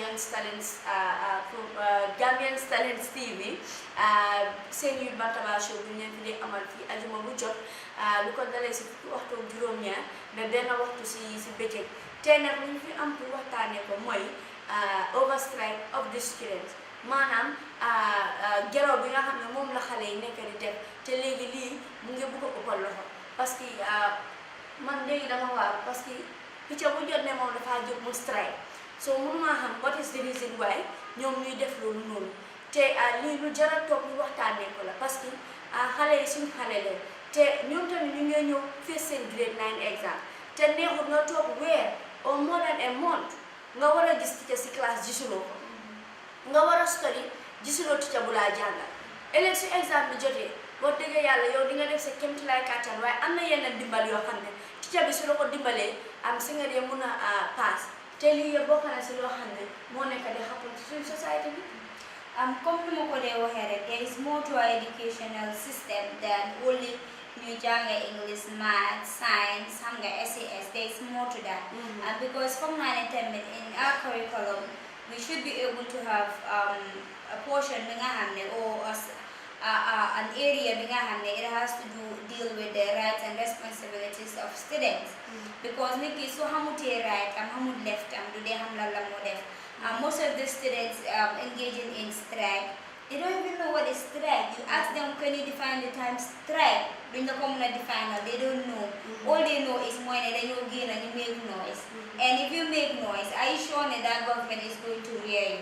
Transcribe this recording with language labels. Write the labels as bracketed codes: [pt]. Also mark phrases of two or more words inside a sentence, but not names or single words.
[wo] Gambian Talents TV seen Youth Bantaba show bi ñu leen fi di amal fii ajuma bu jot lu ko dalee si waxtu juróom-ñaar ba benn waxtu si bëccëg tey nag lu ñu fi am pour waxtaanee ko mooy [en] overstrike of the students [wo] maanaam geraw bi nga xam ne moom la xale yi nekk di def te léegi lii mu ngi bëgg a ëppal loxo [fr] parce que [wo] man léegi dama waar [fr] parce que [wo] picca bu jot ne moom dafa jóg mu strike so mënuma xam [en] what is the reason [wo] why ñoom ñuy def loolu noonu te lii lu jar a toog ñu waxtaanee ko la [fr] parce que [wo] xale yi suñu xale leen te ñoom tamit ñu ngi ñëw face seen [en] grade 9 exam [wo] te neexut nga toog weer [en] or more than a month [wo] nga war a gis teacher si classe gisuloo ko nga war a study gisuloo teacher bu laa jàngal ëllëg su exam bi jotee boo déggee yàlla yow di nga def sa kéemtulaay kàttan waaye am na yenn dimbal yoo xam ne teacher bi su la ko dimbalee si nga dee mun a pass te lii yëpp bokk na si loo xam ne moo nekk di xappal ci suñu société bi [en] Comme [wo] nu ma ko dee waxee rek [en] there is more to our educational system than only [wo] ñu jàng [en] English, math, science, [wo] xam nga SAS. [en] There is more to that. Because [wo] foog naa ne tamit [en] in our curriculum we should be able to have a portion [wo] bi nga xam ne [en] or an area [wo] bi nga xam ne [en] it has to deal with the rights and responsibilities of students. [wo] Because nit ki su xamutee right am xamut left am du dee xam lan la moo def. [en] Most of the students engaging in strike, they don't even know what is strike. You ask them, can you define the term strike? During the common definer, they don't know. All they know is when you gain and you make noise. And if you make noise, are you sure that that government is going to hear you?